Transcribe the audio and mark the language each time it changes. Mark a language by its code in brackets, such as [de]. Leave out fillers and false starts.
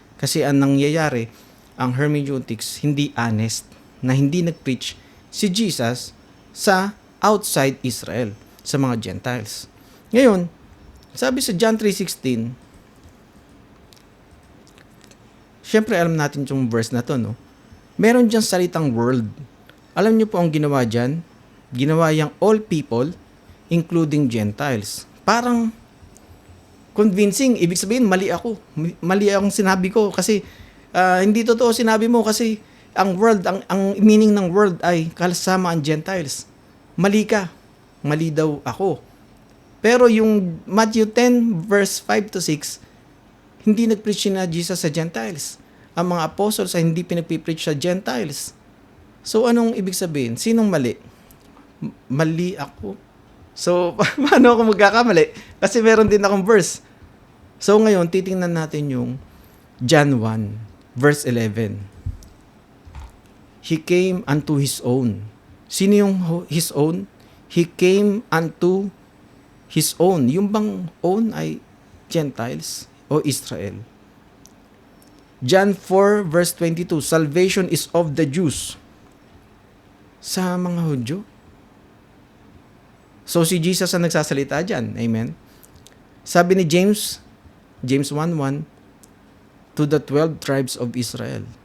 [tl] Kasi ang nangyayari, ang hermeneutics, hindi honest, na hindi nag-preach si Jesus sa outside Israel, sa mga Gentiles. Ngayon, sabi sa John 3:16, syempre alam natin yung verse na to, no? Meron diyang salitang world. Alam niyo po ang ginawa dyan? Ginawa yung all people, including Gentiles. Parang convincing. Ibig sabihin, mali ako. Mali akong sinabi ko kasi hindi totoo sinabi mo kasi ang world, ang meaning ng world ay kasama ang Gentiles. Mali ka. Mali daw ako. Pero yung Matthew 10 verse 5 to 6, hindi nag-preach na Jesus sa Gentiles. Ang mga apostles ay hindi pinag-preach sa Gentiles. So anong ibig sabihin? Sinong mali? Mali ako. So paano ako magkakamali? Kasi meron din akong verse. So ngayon, titingnan natin yung John 1 verse 11. [en] He came unto his own. [tl] Sino yung [en] his own? He came unto his own. [tl] Yung bang own ay Gentiles o Israel? [en] John 4 verse 22, salvation is of the Jews. [tl] Sa mga Hudyo. So si Jesus ang nagsasalita dyan. Amen? Sabi ni [en] James 1:1, to the 12 tribes of Israel.